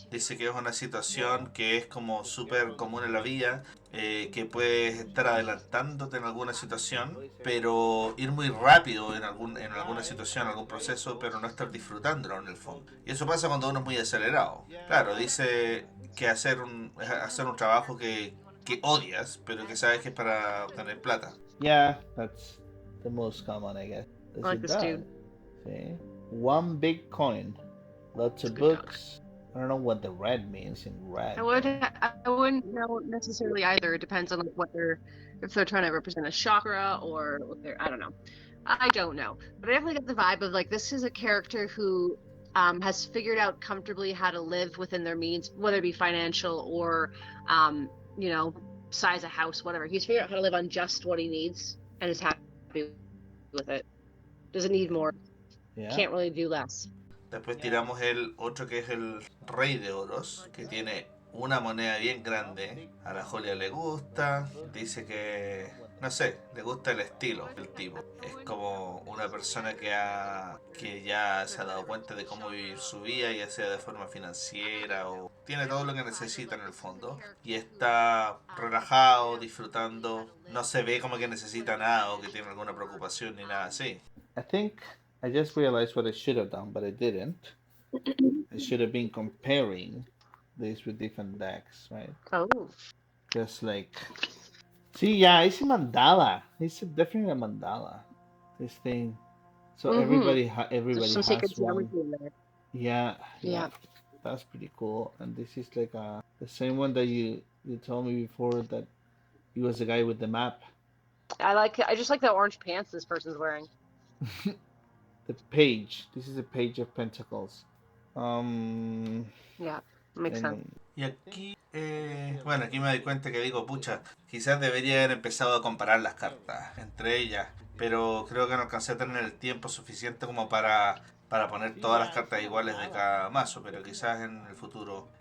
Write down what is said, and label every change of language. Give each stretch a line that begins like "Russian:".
Spanish: Dice que es una situación que es como súper común en la vida, que puedes estar adelantándote en alguna situación, pero ir muy rápido en alguna situación, algún proceso, pero no estar disfrutándolo en el fondo. Y eso pasa cuando uno es muy acelerado. Claro, dice que hacer un trabajo que odias, pero que sabes que es para obtener plata.
English: Yeah, that's the most common, I guess. I like this dude. See? One big coin, lots of books. I don't know what the red means in red. I wouldn't know necessarily either. It depends on like if they're trying to represent a chakra or what they're, I don't know. I don't know. But I definitely get the vibe of like this is a character who has figured out comfortably how to live within their means, whether it be financial or you know, size a house, whatever. He's figured out how to live on just what he needs and is happy with it. Doesn't need more. Yeah. Can't really do less.
Spanish: Después tiramos el otro que es el rey de oros, que tiene una moneda bien grande. A la Julia le gusta, dice que, no sé, le gusta el estilo del tipo. Es como una persona que ya se ha dado cuenta de cómo vivir su vida, ya sea de forma financiera o tiene todo lo que necesita en el fondo. Y está relajado, disfrutando, no se ve como que necesita nada o que tiene alguna preocupación ni nada así.
English: I think I just realized what I should have done, but I didn't. I should have been comparing this with different decks, right? Oh. Because like, see, yeah, it's a mandala. It's definitely a mandala. This thing. So Mm-hmm. everybody There's some sacred has one. geometry in there. Yeah, yeah, Yeah. that's pretty cool. And this is like the same one that you told me before that he was the guy with the map. I just like the orange pants this person's wearing. The page. This is a page of Pentacles. Um, Yeah, makes sense. and
Spanish: Y aquí, bueno, aquí me doy cuenta que digo, pucha, quizás debería haber empezado a comparar las cartas entre ellas, pero creo que no alcancé a tener el tiempo suficiente como para poner todas las cartas iguales de cada mazo, pero quizás en el futuro.